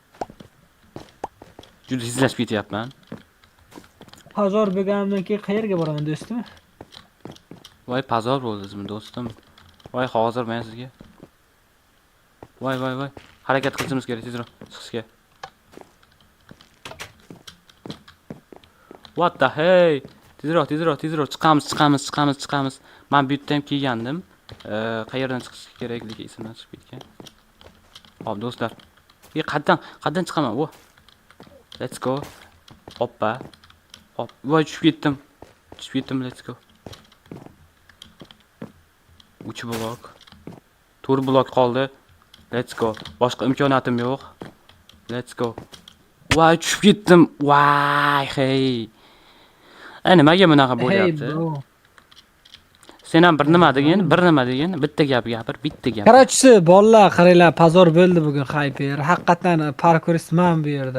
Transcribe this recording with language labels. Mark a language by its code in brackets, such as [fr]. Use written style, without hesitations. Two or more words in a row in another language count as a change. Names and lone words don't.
[uz] Juda tezlashib ketyapman. Pazor bo'lganimdan keyin qayerga boraman do'stim? Voy, pazor bo'ldingizmi do'stim? Voy, hozir men sizga. Voy. Harakat qilishimiz kerak tezroq chiqishga. [en] What the hey? Tezroq. [uz] Chiqamiz. Men bu yerda ham kelgandim. Qayerdan chiqish kerakligi esimdan chiqib ketgan. Hop, do'stlar. Qaddan chiqaman? Vo. [en] Let's go. [uz] Hoppa. Hop. Voy, tushib ketdim. [en] Let's go. 3 blok. [uz] 4 blok qoldi. [en] Let's go. [uz] Boshqa imkoniyatim yo'q. [en] Let's go. [uz] Voy, tushib ketdim. Voy, hey. Nimaga bunaqa bo'lyapti? Sen ham bir nima degin? Bitta gap gapir, bitta gap. Qarachisi, bolalar, qaranglar, pazor bo'ldi bugun Hyper. Haqiqatan parkuristman bu yerda.